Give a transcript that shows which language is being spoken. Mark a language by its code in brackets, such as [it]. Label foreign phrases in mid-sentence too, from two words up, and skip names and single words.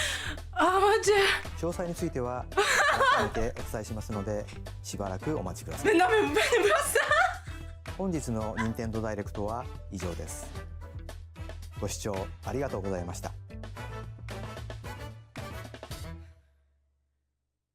[fr] Oh mon dieu! [ja] 詳細については改めてお伝えしますので、しばらくお待ちください。 [fr] Mais non mais vous venez voir ça! [ja] 本日の Nintendo Direct は以上です。ご視聴ありがとうございました。